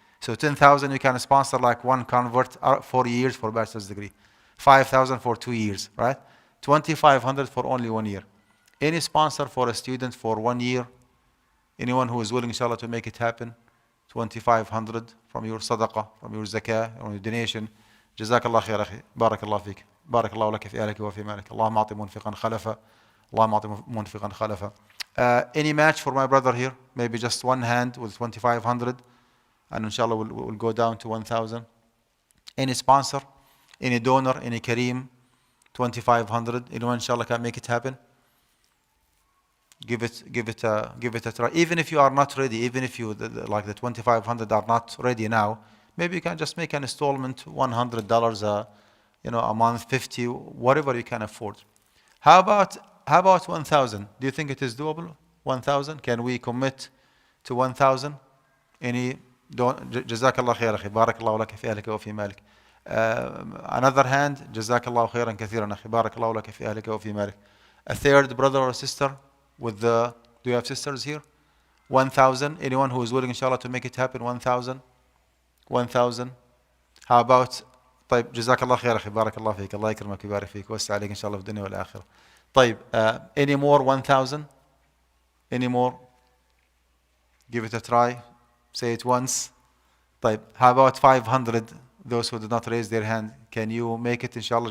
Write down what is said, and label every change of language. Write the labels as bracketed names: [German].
[English] So 10,000 you can sponsor like one convert 4 years for bachelor's degree. 5,000 for 2 years, right? 2,500 for only 1 year. Any sponsor for a student for 1 year, anyone who is willing, inshallah, to make it happen, 2,500 from your sadaqah, from your zakah, or your donation. [Arabic] جزاك الله خير أخي بارك الله فيك بارك الله لك في أهلك وفي مالك اللهم أعط منفقا خلفا اللهم أعط منفقا خلفا. [English] Any match for my brother here? Maybe just one hand with 2,500, and inshallah we'll go down to 1,000. Any sponsor, any donor, any Kareem, 2,500. Anyone inshallah can make it happen? Give it a try. Even if you are not ready, even if you like the 2,500 are not ready now, maybe you can just make an installment, $100 a month, 50, whatever you can afford. How about 1,000? Do you think it is doable? 1,000? Can we commit to 1,000? Any? [Arabic] جزاك الله خير أخي بارك الله لك في أهلك وفي مالك. [English] Another hand, [Arabic] جزاك الله خيرا كثيرا أخي بارك الله لك في أهلك وفي مالك. [English] A third brother or sister with the, do you have sisters here? 1,000. Anyone who is willing, inshallah, to make it happen? 1,000. 1,000. How about [Arabic] طيب جزاك الله خير أخي بارك الله فيك الله يكرمك ويبارك فيك ويوسع عليك إن شاء الله في الدنيا والآخرة. [English] طيب any more 1,000? Any more? Give it a try. Say it once. طيب how about 500? Those who did not raise their hand, can you make it inshallah?